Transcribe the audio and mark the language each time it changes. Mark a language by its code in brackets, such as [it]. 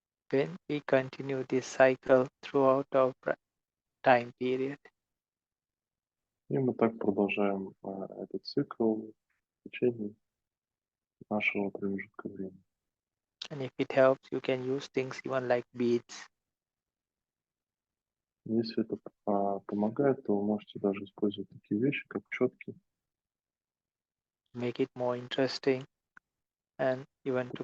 [en] When we continue this cycle throughout our time period, [ru] И мы так продолжаем этот цикл в течение нашего промежутка времени. [en] and if it helps, you can use things even like beads, [ru] Если это помогает, то вы можете даже использовать такие вещи, как четки, [en] make it more interesting, and even to